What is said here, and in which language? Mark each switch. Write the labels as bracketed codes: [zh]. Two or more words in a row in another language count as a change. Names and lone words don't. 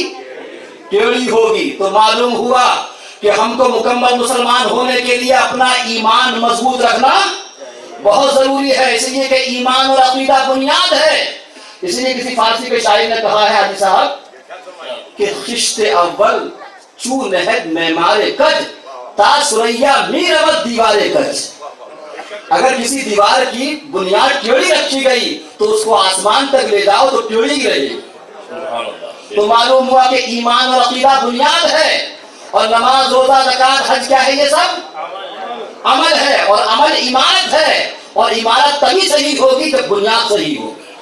[ur] ٹیڑھی ہوگی. تو معلوم ہوا کہ ہم کو مکمل مسلمان ہونے کے لیے اپنا ایمان مضبوط رکھنا بہت ضروری ہے. اس لیے کہ ایمان اور عقیدہ بنیاد ہے. اس لیے کسی فارسی کے شاعر نے کہا ہے, حاجی صاحب, کہ [fa] خشت اول چو نہد معمار کج تا سریا میرود دیوار کج. [ur] اگر کسی دیوار کی بنیاد ٹیڑھی رکھی گئی تو اس کو آسمان تک لے جاؤ تو ٹیڑھی رہے گی. تو معلوم ہوا کہ ایمان اور عقیدہ بنیاد ہے, اور نماز, روزہ, زکات, حج کیا ہے؟ یہ سب عمل ہے, اور عمل عمارت ہے, اور عمارت تبھی صحیح ہوگی جب بنیاد صحیح ہوگی.